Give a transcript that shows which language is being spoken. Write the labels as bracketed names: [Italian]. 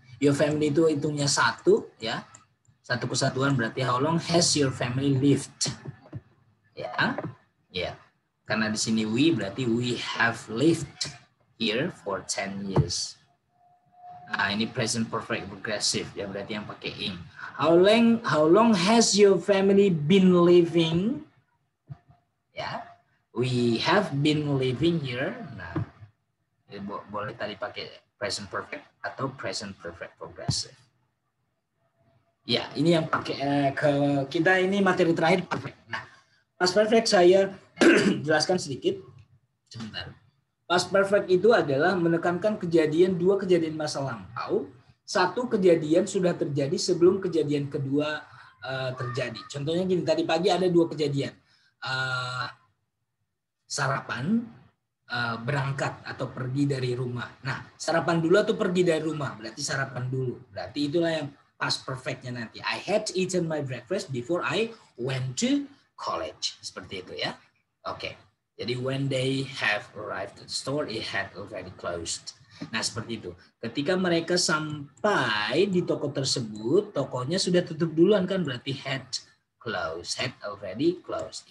[English] Your family [Indonesian] itu hitungnya satu, ya. Satu kesatuan berarti [English] how long has your family lived? Ya, ya. [Indonesian] Karena di sini [English] we [Indonesian] berarti [English] we have lived here for 10 years. [Indonesian] Nah, ini [English] present perfect progressive [Indonesian] ya, berarti yang pakai [English] ing. How long has your family been living? Ya, we have been living here. [Indonesian] Nah, boleh tadi pakai present perfect atau present perfect progressive. Ya, ini yang pakai ke kita ini materi terakhir perfect. Nah, past perfect saya jelaskan sedikit. Sebentar. Past perfect itu adalah menekankan dua kejadian masa lampau. Satu kejadian sudah terjadi sebelum kejadian kedua terjadi. Contohnya gini, tadi pagi ada dua kejadian. Sarapan, berangkat atau pergi dari rumah. Nah, sarapan dulu atau pergi dari rumah, berarti sarapan dulu. Berarti itulah yang past perfect-nya nanti. [English] I had eaten my breakfast before I went to college. [Indonesian] Seperti itu ya. Oke. Jadi [English] when they have arrived at the store, it had already closed. [Indonesian] Nah, seperti itu. Ketika mereka sampai di toko tersebut, tokonya sudah tutup duluan kan, berarti [English] had closed, had already closed.